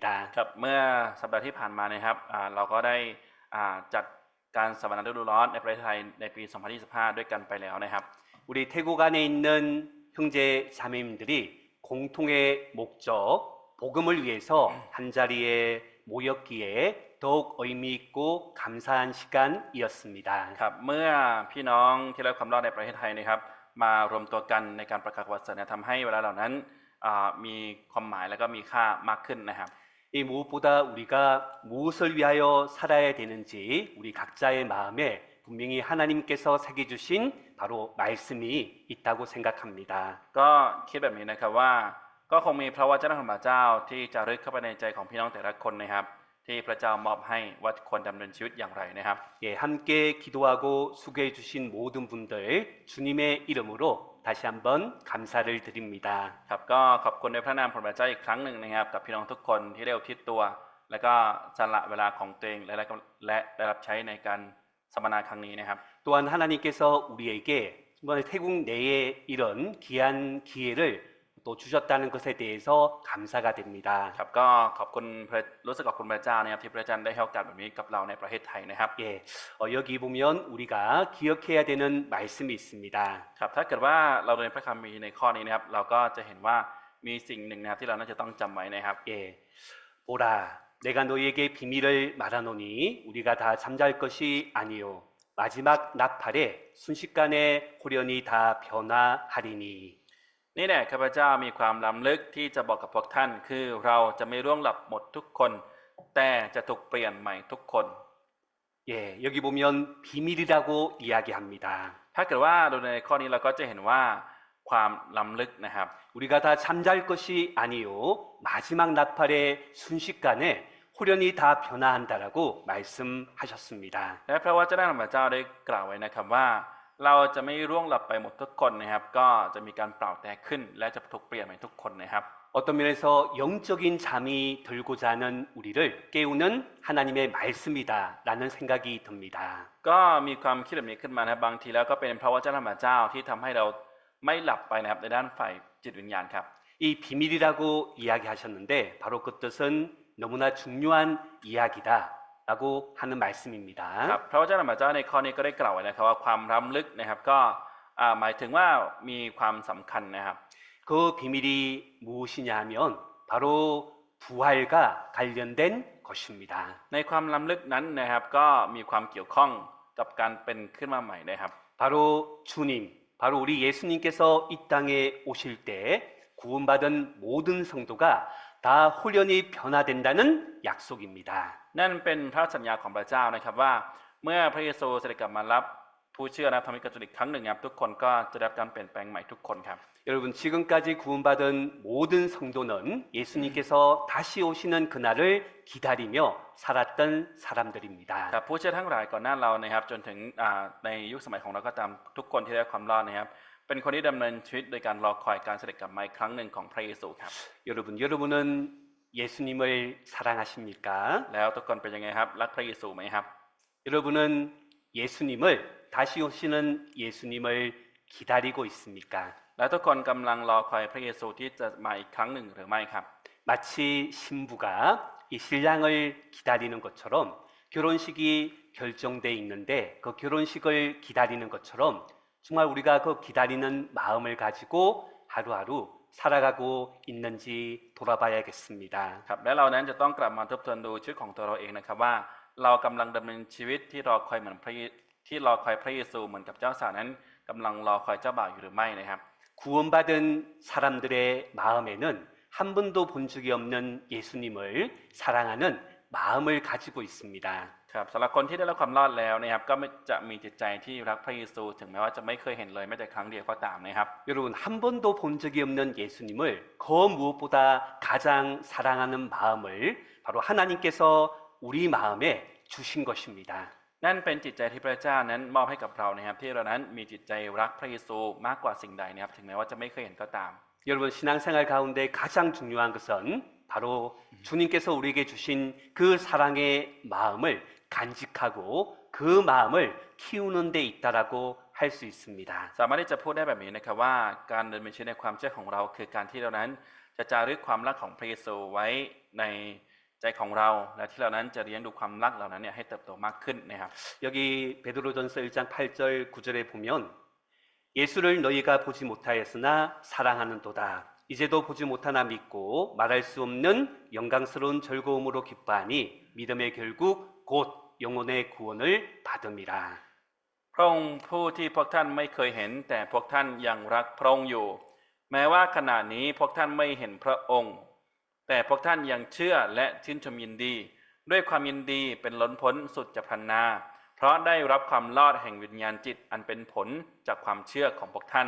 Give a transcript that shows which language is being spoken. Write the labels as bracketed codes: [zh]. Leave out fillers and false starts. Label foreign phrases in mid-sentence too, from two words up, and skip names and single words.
[th] ครับเมื่อสัปดาห์ที่ผ่านมานะครับเราก็ได้จัดการสัมมนาฤดูร้อนในประเทศไทยในปี 2025 ด้วยกันไปแล้วนะครับ [ko] 우리 태국 안에 있는 형제 자매님들이 공통의 목적 복음을 위해서 한 자리에 모였기에 더욱 의미 있고 감사한 시간이었습니다. [th] ครับเมื่อพี่น้องที่รับความรอดในประเทศไทยนะครับมารวมตัวกันในการประกาศวาสนาทำให้เวลาเหล่านั้นมีความหมายและก็มีค่ามากขึ้นนะครับ [ko] 이 무엇보다 우리가 무엇을 위하여 살아야 되는지 우리 각자의 마음에 분명히 하나님께서 새겨주신 바로 말씀이 있다고 생각합니다. [th] ก็คิดแบบนี้นะครับว่าก็คงมีพระวจนะของพระเจ้าที่จะรึกเข้าไปในใจของพี่น้องแต่ละคนนะครับที่พระเจ้ามอบให้ว่าควรดำเนินชีวิตอย่างไรนะครับ [ko] 예, 함께 기도하고 수고해 주신 모든 분들 주님의 이름으로 다시 한번 감사를 드립니다. [th] ครับก็ขอบคุณในพระนามของพระเจ้าอีกครั้งหนึ่งนะครับกับพี่น้องทุกคนที่ได้อุทิศตัว และก็สละเวลาของตัวเองและได้รับใช้ในการสัมมนาครั้งนี้นะครับ [ko] 또한 하나님께서 우리에게 이번에 태국 내에 이런 귀한 기회를 또 주셨다는 것에 대해서 감사가 됩니다. [th] ครับก็ขอบคุณรู้สึกขอบคุณพระเจ้านะครับที่พระเจ้าได้ให้โอกาสแบบนี้กับเราในประเทศไทยนะครับ [ko] 예, 여기 보면 우리가 기억해야 되는 말씀이 있습니다. [th] ครับถ้าเกิดว่าเราเรียนพระคัมภีร์ในข้อนี้นะครับเราก็จะเห็นว่ามีสิ่งหนึ่งนะครับที่เราน่าจะต้องจำไว้นะครับ [ko] 예, 보라, 내가 너희에게 비밀을 말하노니 우리가 다 잠잘 것이 아니요 마지막 나팔에 순식간에 호련히 다 변화하리니. [th] นี่แหละข้าพเจ้ามีความล้ำลึกที่จะบอกกับพวกท่านคือเราจะไม่ร่วงหลับหมดทุกคนแต่จะถูกเปลี่ยนใหม่ทุกคน [ko] 예, 여기 보면 비밀이라고 이야기합니다. [th] ถ้าเกิดว่าดูในข้อนี้เราก็จะเห็นว่าความล้ำลึกนะครับ [ko] 우리가 다 잠잘 것이 아니요 마지막 나팔의 순식간에 호련히 다 변화한다라고 말씀하셨습니다. [th] และพระวจนะของพระเจ้าได้กล่าวไว้นะครับว่าเราจะไม่ร่วงหลับไปหมดทุกคนนะครับก็จะมีการเปล่าแตกขึ้นและจะถูกเปลี่ยนใหม่ทุกคนนะครับ [ko] 어떤 면에서 영적인 잠이 들고자 하는 우리를 깨우는 하나님의 말씀이다라는 생각이 듭니다. [th] ก็มีความคิดแบบนี้ขึ้นมานะครับบางทีแล้วก็เป็นพระวจนะของพระเจ้าที่ทำให้เราไม่หลับไปนะครับในด้านฝ่ายจิตวิญญาณครับ [ko] 이 비밀이라고 이야기하셨는데 바로 그 뜻은 너무나 중요한 이야기다라고 하는 [th] ครับ [ko] 말씀입니다. [th] พระวจนะพระเจ้าในข้อนี้ก็ได้กล่าวไว้นะครับว่าความล้ำลึกนะครับก็หมายถึงว่ามีความสำคัญนะครับ [ko] 그 비밀이 무엇이냐 하면 바로 부활과 관련된 것입니다. [th] ในความล้ำลึกนั้นนะครับก็มีความเกี่ยวข้องกับการเป็นขึ้นมาใหม่นะครับ [ko] 바로 주님, 바로 우리 예수님께서 이 땅에 오실 때 구원받은 모든 성도가 다 홀연히 변화된다는 약속입니다. [th] นั่นเป็นพระสัญญาของพระเจ้านะครับว่าเมื่อพระเยซูเสด็จกลับมารับผู้เชื่อนะทำให้กระจุอีกครั้งหนึ่งครับทุกคนก็จะได้รับการเปลี่ยนแปลงใหม่ทุกคนครับ [ko] 여러분 지금까지 구원받은 모든 성도는 예수님께서 다시 오시는 그날을 기다리며 살았던 사람들입니다. [th] ครับผู้เชื่อทั้งหลายก่อนหน้าเรานะครับจนถึงในยุคสมัยของเราก็ตามทุกคนที่ได้รับความรอดนะครับเป็นคนที่ดำเนินชีวิตโดยการรอคอยการเสด็จกลับมาอีกครั้งหนึ่งของพระเยซูครับ [ko] 여러분은 예수님을 사랑하십니까? [th] แล้วทุกคนเป็นยังไงครับรักพระเยซูไหมครับ [ko] 여러분은 예수님을 다시 오시는 예수님을 기다리고 있습니까? [th] แล้วทุกคนกำลังรอคอยพระเยซูที่จะมาอีกครั้งหนึ่งหรือไม่ครับ [ko] 마치 신부가 이 신랑을 기다리는 것처럼 결혼식이 결정돼 있는데 그 결혼식을 기다리는 것처럼 정말 우리가 그 기다리는 마음을 가지고 하루하루 살아가고 있는지 돌아봐야겠습니다. [th] ครับและเรานั้นจะต้องกลับมาทบทวนดูชีวิตของตัวเราเองนะครับว่าเรากำลังดำเนินชีวิตที่รอคอยเหมือนที่รอคอยพระเยซูเหมือนกับเจ้าสาวนั้นกำลังรอคอยเจ้าบ่าวอยู่หรือไม่นะครับ [ko] 구원받은 사람들의 마음에는 한 번도 본 적이 없는 예수님을 사랑하는 마음을 가지고 있습니다. [th] ครับสำหรับคนที่ได้รับความรอดแล้วนะครับก็จะมีจิตใจที่รักพระเยซูถึงแม้ว่าจะไม่เคยเห็นเลยแม้แต่ครั้งเดียวก็ตามนะครับ [ko] 여러분 한 번도 본 적이 없는 예수님을 그 무엇보다 가장 사랑하는 마음을 바로 하나님께서 우리 마음에 주신 것입니다. [th] นั่นเป็นจิตใจที่พระเจ้านั้นมอบให้กับเรานะครับที่เรานั้นมีจิตใจรักพระเยซูมากกว่าสิ่งใดนะครับถึงแม้ว่าจะไม่เคยเห็นก็ตาม [ko] 여러분 신앙생활 가운데 가장 중요한 것은 바로 주님께서 우리에게 주신 그 사랑의 마음을 간직하고 그 마음을 키우는 데 있다라고 할 수 있습니다. [th] สามารถที่จะพูดได้แบบนี้นะครับว่าการดำเนินชีวิตในความเชื่อของเราคือการที่เรานั้นจะจารึกความรักของพระเยซูไว้ในใจของเราและที่เรานั้นจะเลี้ยงดูความรักเหล่านั้นเนี่ยให้เติบโตมากขึ้นนะครับ [ko] 여기 베드로전서 1장 8절 9절에 보면 예수를 너희가 보지 못하였으나 사랑하는도다. 이제도 보지 못하나 믿고 말할 수 없는 영광스러운 즐거움으로 기뻐하니 믿음의 결국 곧 영혼의 구원을 받음이라. [th] พระองค์ผู้ที่พวกท่านไม่เคยเห็นแต่พวกท่านยังรักพระองค์อยู่แม้ว่าขณะนี้พวกท่านไม่เห็นพระองค์แต่พวกท่านยังเชื่อและชื่นชมยินดีด้วยความยินดีเป็นล้นพ้นสุดจะพรรณนาเพราะได้รับความรอดแห่งวิญญาณจิตอันเป็นผลจากความเชื่อของพวกท่าน